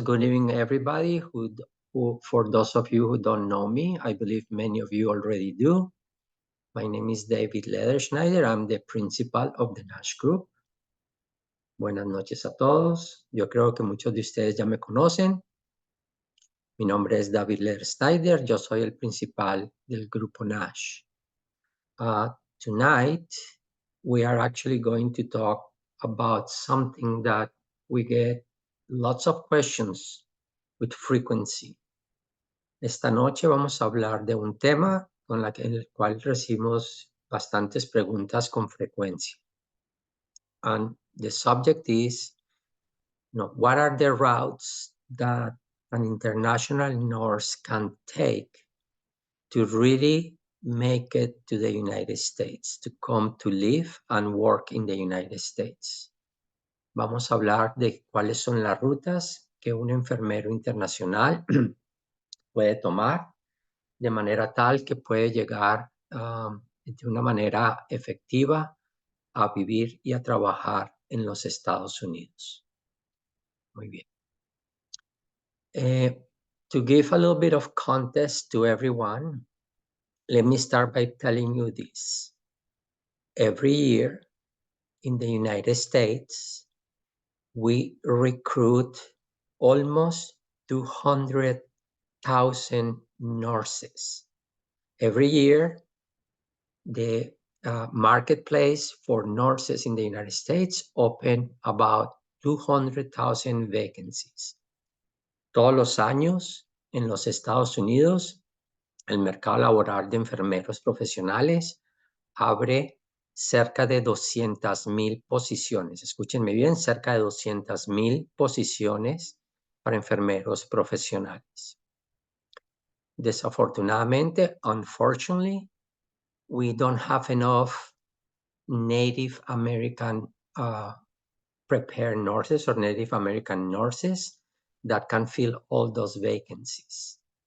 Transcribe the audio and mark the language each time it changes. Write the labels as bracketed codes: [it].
[en] Good evening, everybody. For those of you who don't know me, I believe many of you already do. My name is David Lederschneider. I'm the principal of the Nash Group. [es] Buenas noches a todos. Yo creo que muchos de ustedes ya me conocen. Mi nombre es David Lederschneider. Yo soy el principal del grupo Nash. [en] Tonight, we are actually going to talk about something that we get lots of questions with frequency. [es] Esta noche vamos a hablar de un tema en el cual recibimos bastantes preguntas con frecuencia. [en] And the subject is, what are the routes that an international nurse can take to really make it to the United States, to come to live and work in the United States? [es] Vamos a hablar de cuáles son las rutas que un enfermero internacional puede tomar de manera tal que puede llegar de una manera efectiva a vivir y a trabajar en los Estados Unidos. Muy bien. [en] To give a little bit of context to everyone, let me start by telling you this. Every year in the United States, we recruit almost 200,000 nurses. Every year, the marketplace for nurses in the United States open about 200,000 vacancies. [es] Todos los años en los Estados Unidos, el mercado laboral de enfermeros profesionales abre cerca de 200,000 posiciones. Escúchenme bien, cerca de 200,000 posiciones para enfermeros profesionales. Desafortunadamente, [en] unfortunately, we don't have enough Native American prepared nurses or Native American nurses that can fill all those vacancies.